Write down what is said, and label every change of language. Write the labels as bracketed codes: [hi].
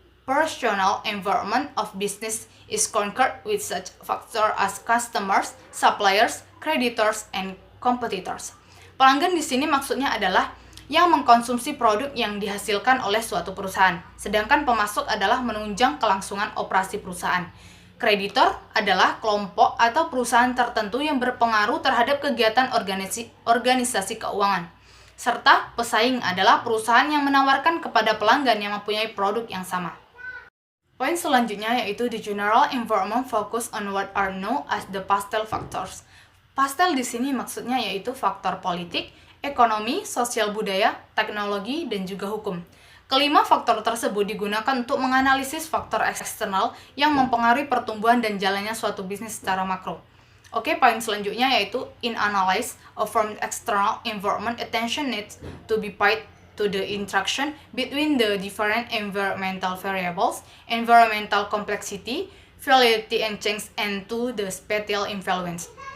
[en] operational environment of business is concerned with such factors as customers, suppliers, creditors, and competitors. [id] Pelanggan di sini maksudnya adalah yang mengkonsumsi produk yang dihasilkan oleh suatu perusahaan, sedangkan pemasok adalah menunjang kelangsungan operasi perusahaan. Kreditor adalah kelompok atau perusahaan tertentu yang berpengaruh terhadap kegiatan organisasi keuangan. Serta pesaing adalah perusahaan yang menawarkan kepada pelanggan yang mempunyai produk yang sama. Poin selanjutnya yaitu [en] the general environment focus on what are known as the pastel factors. [id] Pastel di sini maksudnya yaitu faktor politik, ekonomi, sosial budaya, teknologi, dan juga hukum. Kelima faktor tersebut digunakan untuk menganalisis faktor eksternal yang mempengaruhi pertumbuhan dan jalannya suatu bisnis secara makro. Oke, poin selanjutnya yaitu [en] in analyze a firm external environment, attention needs to be paid to the interaction between the different environmental variables, environmental complexity, volatility and change, and to the spatial influence.